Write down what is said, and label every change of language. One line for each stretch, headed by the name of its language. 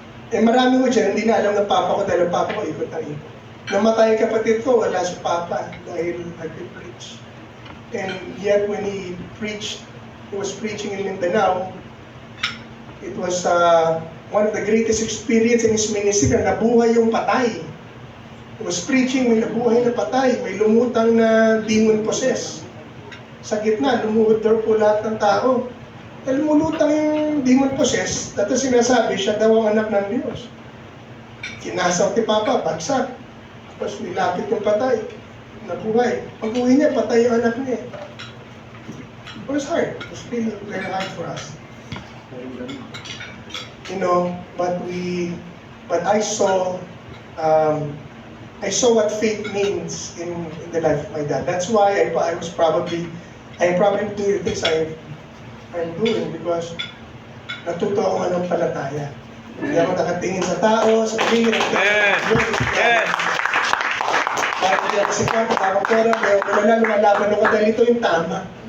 Filipino: Eh marami ko dyan, hindi na alam ng papa ko dahil ang papa ko ikot na ikot. Namatay kapatid ko, wala si papa dahil nag-preach.
English: And yet when he was preaching in Mindanao, it was one of the greatest experience in his ministry
Filipino: na nabuhay yung patay.
English: He was preaching,
Filipino: may nabuhay na patay, may lumutang na demon possessed. Sa gitna, lumuhod daw po lahat ng tao. Dahil lumulutang yung demon possessed, dito sinasabi, siya daw ang anak ng Diyos. Kinasaw ti Papa, bagsak. Tapos nilapit yung patay, nabuhay. Pag-uwi niya, patay yung anak niya.
English: It was hard. It was really very hard for us. You know, but I saw I saw what faith means in the life of my dad. That's why I am probably doing the things I'm doing because
Filipino: natuto ako manampalataya. Hindi ako nakatingin sa tao, sa tingin,
English: Yes.
Filipino: kahit hindi ako sikat, ako pera, wala na lumalaban ako dahil ito yung tama.